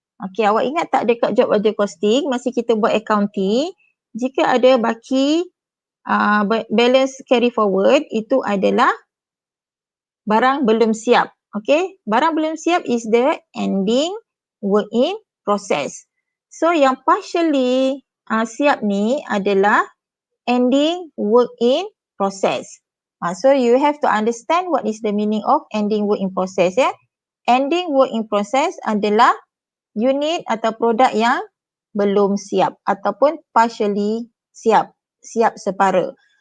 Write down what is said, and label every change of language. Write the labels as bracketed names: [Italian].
[Malay] Okey, awak ingat tak dekat job order costing, masa kita buat accounting, jika ada baki balance carry forward, itu adalah barang belum siap. [English] Okey, [Malay] barang belum siap [English] is the ending work in process. So [Malay] yang partially siap ni adalah [English] ending work in process. So you have to understand what is the meaning of ending work in process ya. [Malay] Ending work in process adalah unit atau produk yang belum siap ataupun partially siap separa.